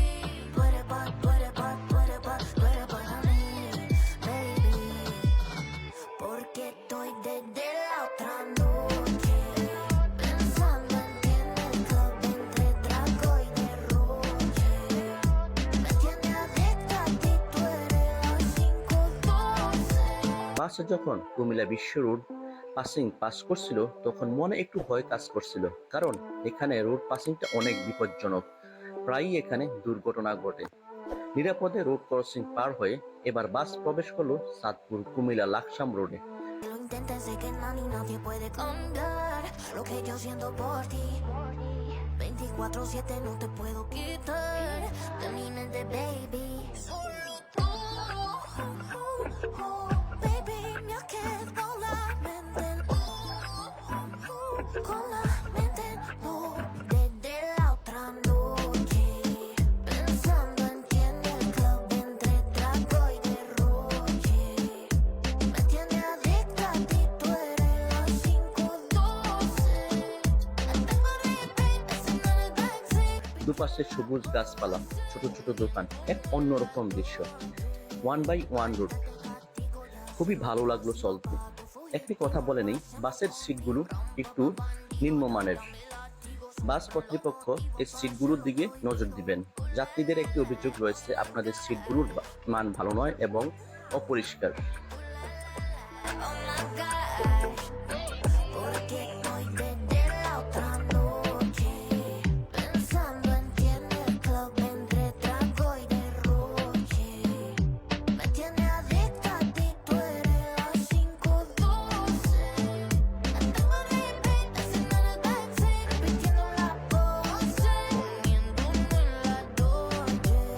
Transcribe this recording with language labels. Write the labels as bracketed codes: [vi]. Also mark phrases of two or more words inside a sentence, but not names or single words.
[es] Tú eres para mí, baby. Porque estoy desde la otra noche pensando en ti en el club entre trago y derroche. Me tienes adicta a ti, tú eres las 5:12. [bn] বাস যখন কুমিল্লা বিশ্ব রোড পাস করছিল তখন মনে একটু ভয় কাজ করছিল, কারণ এখানে [en] road passing [bn] অনেক বিপজ্জনক। প্রায়ই এখানে দুর্ঘটনা ঘটে। নিরাপদে [en] road crossing [bn] পার হয়ে এবার বাস প্রবেশ করলো চাঁদপুর কুমিল্লা লাকসাম রোডে। [es] Lo intentes, sé que nadie puede cambiar lo que yo siento por ti. 24/7 no te puedo quitar de mi mente, baby. Solo tú, baby, me ha quedado la mente, con la mente, no, desde la otra noche pensando en ti en el club entre trago y derroche. Me tienes adicta a ti, tú eres las 5:12. Tengo repeat, ese no es el backseat. [bn] দুপাশে সবুজ গাছপালা, ছোট ছোট দোকান, এক অন্যরকম দৃশ্য। 1/1 রুট, খুবই ভালো লাগলো চলতে। একটি কথা বলে নেই, বাসের সিটগুলো একটু নিম্নমানের। বাস কর্তৃপক্ষ এই সিটগুলোর দিকে নজর দিবেন। যাত্রীদের একটি অভিযোগ রয়েছে, আপনাদের সিটগুলোর মান ভালো নয় এবং অপরিষ্কার। [en] Oh my gosh, [es] porque estoy desde la otra noche pensando en ti en el club entre trago y derroche. Me tiene adicta a ti, tú eres la 512. La tengo repeat, haciendo en el backseat, repitiendo la pose, poniéndome en la Dolce.